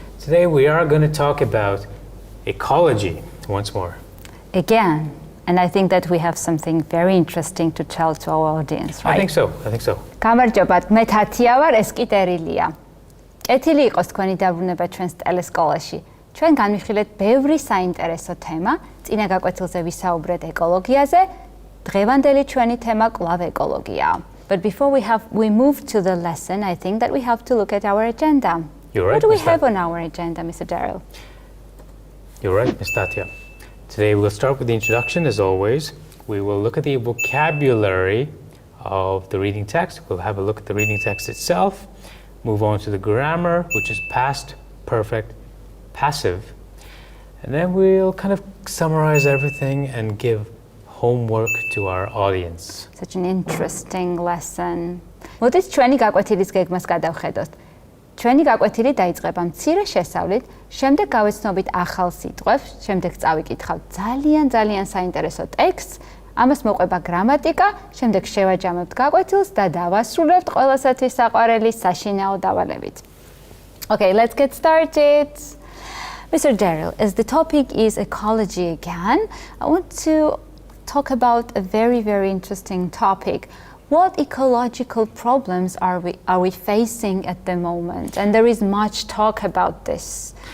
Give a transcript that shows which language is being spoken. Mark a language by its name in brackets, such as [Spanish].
[English] Today we are going to talk about ecology once more. Again, and I think that we have something very interesting to tell to our audience, right? I think so. [Georgian] გამარჯობათ, მე თათია ვარ, ეს კი ტერილია. კეთილი იყოს თქვენი დაბრუნება ჩვენს ტელესკოლაში. ჩვენ განვიხილეთ ბევრი საინტერესო თემა, წინა გაკვეთილზე ვისაუბრეთ ეკოლოგიაზე, დღევანდელი ჩვენი თემა კვლავ ეკოლოგიაა. [English] But before we move to the lesson, I think that we have to look at our agenda. You're right, what do we have on our agenda, Mr. Daryl? You're right, Ms. Tatia. Today we'll start with the introduction as always. We will look at the vocabulary of the reading text. We'll have a look at the reading text itself, move on to the grammar, which is past, perfect, passive, and then we'll kind of summarize everything and give homework to our audience. Such an interesting lesson. [Georgian] მოდით ჩვენი გაკვეთილის გეგმას გადავხედოთ. ჩვენი გაკვეთილი დაიწყება მცირე შესავლით, შემდეგ გავეცნობით ახალ სიტყვებს, შემდეგ წავიკითხავთ ძალიან საინტერესო ტექსტს, ამას მოყვება გრამატიკა, შემდეგ შევაჯამებთ გაკვეთილს და დავასრულებთ ყველასათვის საყვარელი საშინაო დავალებით. [English] Okay, let's get started. Mr. Daryl, as the topic is ecology again, I want to talk about a very interesting topic. What ecological problems are we facing at the moment? And there is much talk about this.